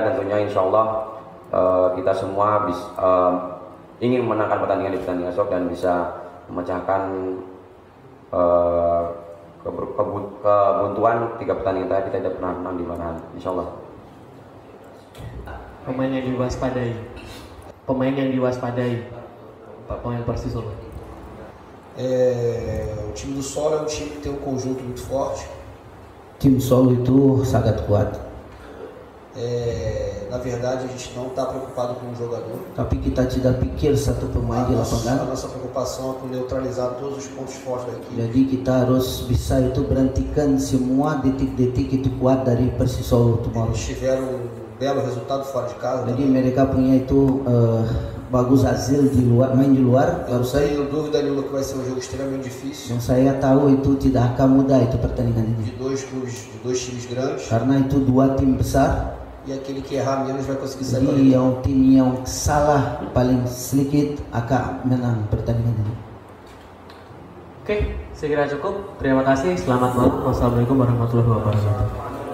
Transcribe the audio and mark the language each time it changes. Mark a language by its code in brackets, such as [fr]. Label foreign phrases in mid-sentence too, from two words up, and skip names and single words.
[id] Tentunya [ar] إن شاء الله [id] kita semua ingin memenangkan pertandingan di pertandingan besok dan bisa memecahkan kebuntuan 3 pertandingan tadi kita tidak pernah menang di Manahan, [ar] إن شاء الله. [id] Pemain yang diwaspadai. Pemain Persis Solo. [pt] O time do Solo é um time que tem um conjunto muito forte. [id] Tim Solo itu sangat kuat. [pt] Na verdade, a gente não está preocupado com o jogador. [id] Tapi kita tidak pikir satu pemain di [pt] A [id] lapangan. [pt] nossa preocupação é com neutralizar todos os pontos fortes da equipe. [id] Jadi kita harus bisa itu berhentikan semua detik-detik itu kuat dari Persis Solo tomorrow. [pt] Eles tiveram um belo resultado fora de casa. [id] Jadi mereka punya itu bagus hasil di luar, main di luar. [pt] Eu não [id] Baru [pt] tenho dúvida nenhuma que vai ser um jogo extremamente difícil. [id] yang saya tahu itu tidak akan mudah itu pertandingan ini. [pt] De dois clubes, de dois times grandes. [id] Karena itu dua tim besar. [pt] E aquele que errar menos vai conseguir sair para [id] Jadi [pt] dentro. [id] yang tim yang salah paling sedikit akan menang pertandingan ini. Oke, saya kira cukup. Terima kasih. Selamat malam. [ar] والسلام عليكم ورحمة الله وبركاته.